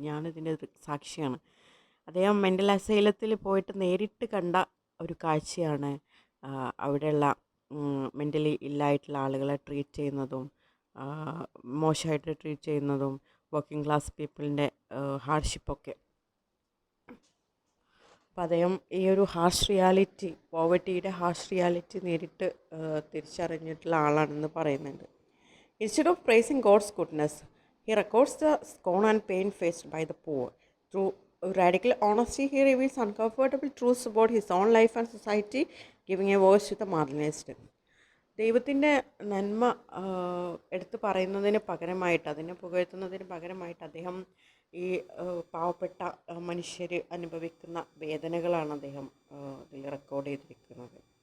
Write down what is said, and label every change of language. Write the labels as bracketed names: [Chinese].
[Malayalam] ഞാനിതിൻ്റെ സാക്ഷിയാണ്. അദ്ദേഹം മെൻ്റൽ അസൈലത്തിൽ പോയിട്ട് നേരിട്ട് കണ്ട ഒരു കാഴ്ചയാണ് അവിടെയുള്ള മെൻ്റലി ഇല്ലായിട്ടുള്ള ആളുകളെ ട്രീറ്റ് ചെയ്യുന്നതും മോശമായിട്ട് ട്രീറ്റ് ചെയ്യുന്നതും വർക്കിംഗ് ക്ലാസ് പീപ്പിളിൻ്റെ ഹാർഡ്ഷിപ്പൊക്കെ. അപ്പോൾ അദ്ദേഹം ഈ ഒരു ഹാർഷ് റിയാലിറ്റി, പോവർട്ടിയുടെ ഹാർഷ് റിയാലിറ്റി നേരിട്ട് തിരിച്ചറിഞ്ഞിട്ടുള്ള ആളാണെന്ന് പറയുന്നുണ്ട്. [English] Instead of praising God's goodness, he records the scorn and pain faced by the poor. Through radical honesty, he reveals uncomfortable truths about his own life and society, giving a voice to the marginalized. [Malayalam] ദൈവത്തിൻ്റെ നന്മ എടുത്തു പറയുന്നതിന് പകരമായിട്ട്, അതിനെ പുകഴ്ത്തുന്നതിന് പകരമായിട്ട് അദ്ദേഹം ഈ പാവപ്പെട്ട മനുഷ്യർ അനുഭവിക്കുന്ന വേദനകളാണ് അദ്ദേഹം ഇതിൽ റെക്കോർഡ് ചെയ്തിരിക്കുന്നത്.